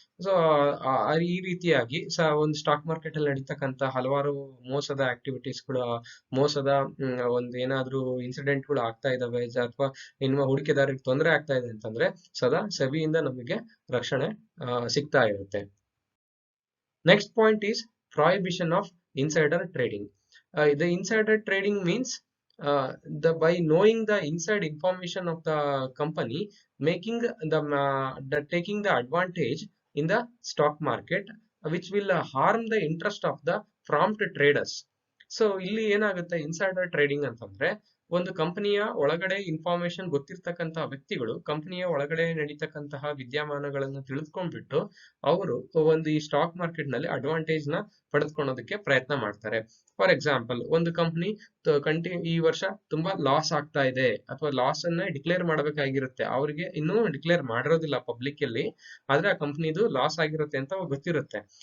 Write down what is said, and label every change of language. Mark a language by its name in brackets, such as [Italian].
[Kannada] So ಈ ರೀತಿಯಾಗಿ ಒಂದು ಸ್ಟಾಕ್ ಮಾರ್ಕೆಟ್ ಅಲ್ಲಿ ನಡೀತಕ್ಕಂತ ಹಲವಾರು ಮೋಸದ ಆಕ್ಟಿವಿಟೀಸ್ಗಳು, ಮೋಸದ ಒಂದು ಏನಾದ್ರೂ ಇನ್ಸಿಡೆಂಟ್ ಗಳು ಆಗ್ತಾ ಇದಾವೆ ಅಥವಾ ಇನ್ನು ಹೂಡಿಕೆದಾರರಿಗೆ ತೊಂದರೆ ಆಗ್ತಾ ಇದೆ ಅಂತಂದ್ರೆ ಸದಾ ಸೆಬಿಯಿಂದ ನಮಗೆ ರಕ್ಷಣೆ ಸಿಗ್ತಾ ಇರುತ್ತೆ. [English] Next point is prohibition of insider trading. The insider trading means by knowing the inside information of the company, making the taking the advantage in the stock market, which will harm the interest of the prompt traders. [Kannada] So ಇಲ್ಲಿ ಏನಾಗುತ್ತೆ insider trading ಅಂತಂದ್ರೆ ಒಂದು ಕಂಪನಿಯ ಒಳಗಡೆ information ಗೊತ್ತಿರ್ತಕ್ಕಂತಹ ವ್ಯಕ್ತಿಗಳು ಕಂಪನಿಯ ಒಳಗಡೆ ನಡೀತಕ್ಕಂತಹ ವಿದ್ಯಮಾನಗಳನ್ನು ತಿಳಿದುಕೊಂಡ್ಬಿಟ್ಟು ಅವರು ಒಂದು ಈ ಸ್ಟಾಕ್ ಮಾರ್ಕೆಟ್ ನಲ್ಲಿ ಅಡ್ವಾಂಟೇಜ್ ನ ಪಡೆದುಕೊಳ್ಳೋದಕ್ಕೆ ಪ್ರಯತ್ನ ಮಾಡ್ತಾರೆ. [English] for example, [Kannada] ಒಂದು ಕಂಪನಿ ಈ ವರ್ಷ ತುಂಬಾ ಲಾಸ್ ಆಗ್ತಾ ಇದೆ ಅಥವಾ ಲಾಸ್ ಅನ್ನ ಡಿಕ್ಲೇರ್ ಮಾಡಬೇಕಾಗಿರುತ್ತೆ, ಅವರಿಗೆ ಇನ್ನೂ ಡಿಕ್ಲೇರ್ ಮಾಡಿರೋದಿಲ್ಲ ಪಬ್ಲಿಕ್ ಅಲ್ಲಿ, ಆದ್ರೆ ಆ ಕಂಪನಿದು ಲಾಸ್ ಆಗಿರುತ್ತೆ ಅಂತ ಗೊತ್ತಿರುತ್ತೆ.